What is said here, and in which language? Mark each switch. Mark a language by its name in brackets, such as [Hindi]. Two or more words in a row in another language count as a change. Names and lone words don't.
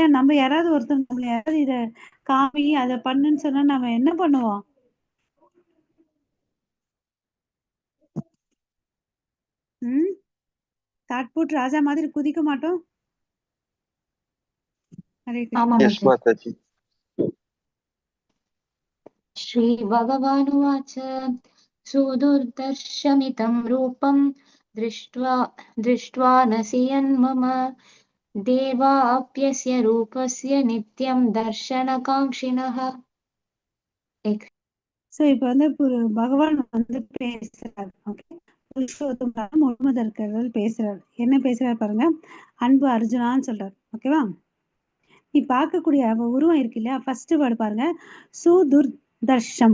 [Tamil] நம்ம யாராவது ஒருத்தர் நம்மள யாராவது இதை காமி அதை பண்ணுன்னு சொன்னா நம்ம என்ன பண்ணுவோம்? தாட்பூட் ராஜா மாதிரி குதிக்க மாட்டோம். ஹரே ஆமா கிருஷ்ணா. எஸ் மாதாஜி. மாதாஜி. [Sanskrit] श्रीभगवानुवाच सुदुर्दर्शमितं रूपं दृष्ट्वा नसियन्मम देवाप्यस्य रूपस्य नित्यं दर्शनकाङ्क्षिणः. [Tamil] சோ இப்ப வந்து பகவான் வந்து பேசுறாரு. ஓகே, புருஷோத்தம முழுமுதற்கர்கள் பேசுறாரு. என்ன பேசுறாரு பாருங்க. அன்பு அர்ஜுனான்னு சொல்றாரு. ஓகேவா? நீ பார்க்கக்கூடிய உருவம் இருக்கு இல்லையா, [English] first word [Tamil] பாருங்க, சுதுர்தர்ஷம்.